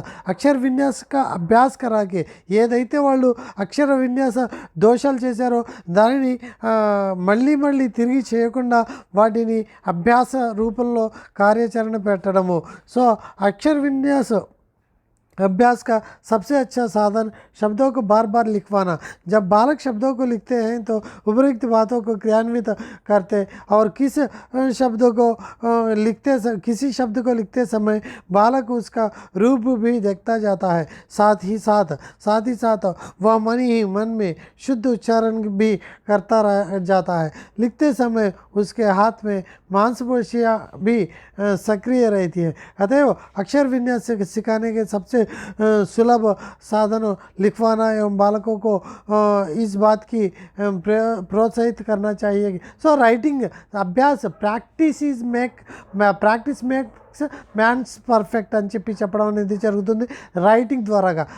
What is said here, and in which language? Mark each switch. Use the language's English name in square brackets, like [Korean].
[Telugu] అక్షర విన్యాస అభ్యాస కరాకే ఏదైతే వాళ్ళు అక్షర విన్యాస దోషాలు చేశారో దానిని మళ్ళీ తిరిగి చేయకుండా వాటిని అభ్యాస రూపంలో కార్యాచరణ పెట్టడము. [Hindi] సో అక్షర విన్యాస अभ्यास का सबसे अच्छा साधन शब्दों को बार बार लिखवाना. जब बालक शब्दों को लिखते हैं तो उपयुक्त बातों को क्रियान्वित करते और किसी शब्द को लिखते समय बालक उसका रूप भी देखता जाता है. साथ ही साथ वह मन में शुद्ध उच्चारण भी करता रह जाता है. लिखते समय उसके हाथ में मांसपेशियाँ भी सक्रिय रहती है. अतएव अक्षर विन्यास सिखाने के सबसे सुलभ साधन लिखवाना एवं बालकों को इस बात की प्रोत्साहित करना चाहिए. [Telugu] सो राइटिंग अभ्यास [English] practice makes man's perfect [Telugu] అని చెప్పడం అనేది జరుగుతుంది రైటింగ్ ద్వారాగా.